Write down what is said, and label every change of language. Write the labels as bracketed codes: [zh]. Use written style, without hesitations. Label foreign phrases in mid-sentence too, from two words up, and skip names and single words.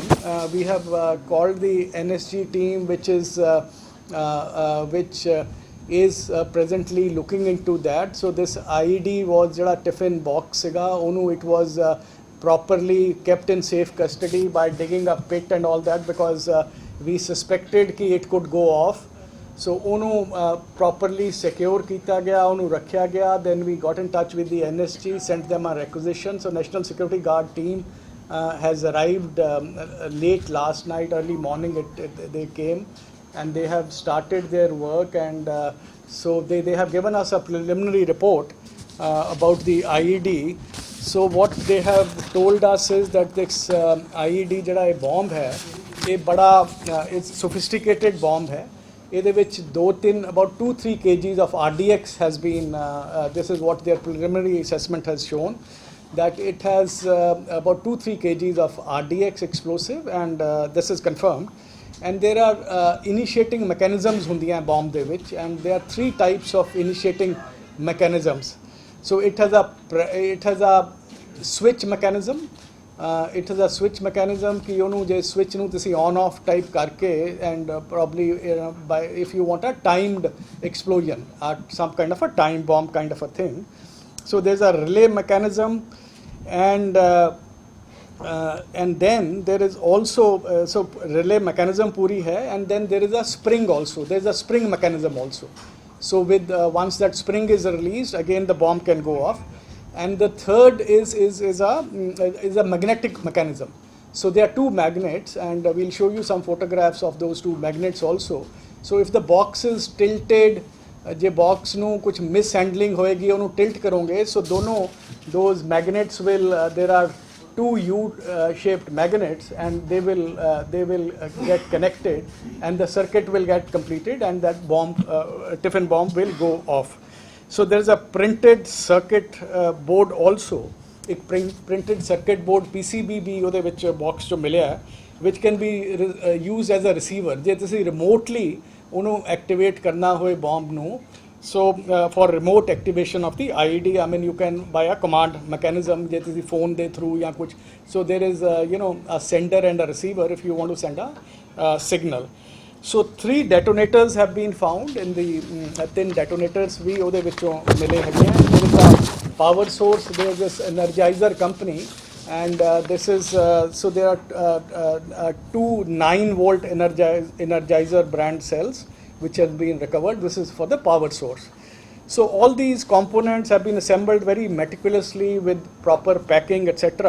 [en] We have called the NSG team, which is presently looking into that. So this IED was [pa] jada tiffin box siga, onu [en] it was properly kept in safe custody by digging a pit and all that, because we suspected ki it could go off. [pa] So ਉਹਨੂੰ [en] properly secure [pa] ਕੀਤਾ ਗਿਆ, ਉਹਨੂੰ ਰੱਖਿਆ ਗਿਆ. [en] Then we got in touch with the NSG, sent them a requisition. So National Security Guard team has arrived late last night, early morning they came, and they have started their work, and so they have given us a preliminary report about the IED. So what they have told us is that this IED jada [hi] bomb hai, ये बड़ा [en] it's sophisticated bomb है, [pa] ਇਹਦੇ ਵਿੱਚ [en] 2-3 about 2-3 kgs of RDX has been this is what their preliminary assessment has shown, that it has about 2-3 kgs of RDX explosive, and this is confirmed. And there are initiating mechanisms [pa] ਹੁੰਦੀਆਂ bomb ਦੇ ਵਿੱਚ, [en] and there are 3 types of initiating mechanisms. So it has a switch mechanism. It has a switch mechanism [pa] ਕਿ ਉਹਨੂੰ ਜੇ switch ਨੂੰ ਤੁਸੀਂ on off type ਕਰਕੇ, [en] and probably by if you want a timed explosion, some kind of a time bomb kind of a thing. So there's a relay mechanism, and then there is also so relay mechanism [hi] पूरी है, [en] and then there is a spring also. There is a spring mechanism also. So with once that spring is released, again the bomb can go off. And the third is a magnetic mechanism. So there are 2 magnets, and we'll show you some photographs of those 2 magnets also. So if the box is tilted, [pa] ਜੇ box ਨੂੰ ਕੁਝ mishandling ਹੋਏਗੀ, ਉਹਨੂੰ tilt ਕਰੋਗੇ, [en] so ਦੋਨੋਂ those magnets will there are 2 U-shaped magnets, and they will get connected, and the circuit will get completed, and that bomb tiffin bomb will go off. So there is a printed circuit board also. [pa] एक [en] printed circuit board PCB [pa] भी ਉਹਦੇ ਵਿੱਚ box 'ਚੋਂ ਮਿਲਿਆ, [en] which can be used as a receiver. [pa] ਜੇ ਤੁਸੀਂ remotely ਉਹਨੂੰ activate ਕਰਨਾ ਹੋਏ bomb ਨੂੰ, [en] so for remote activation of the IED, I mean you can by a command mechanism, [pa] ਜੇ ਤੁਸੀਂ phone ਦੇ through ਜਾਂ ਕੁਝ, [en] so there is a sender and a receiver if you want to send a signal. So 3 detonators have been found in the 3 detonators [pa] ਵੀ ਉਹਦੇ ਵਿੱਚੋਂ ਮਿਲੇ ਹੈਗੇ ਆ. [en] There is a power source, there is this Energizer company, and this is so there are 2 9-volt Energizer brand cells which has been recovered. This is for the power source. So all these components have been assembled very meticulously with proper packing, etc.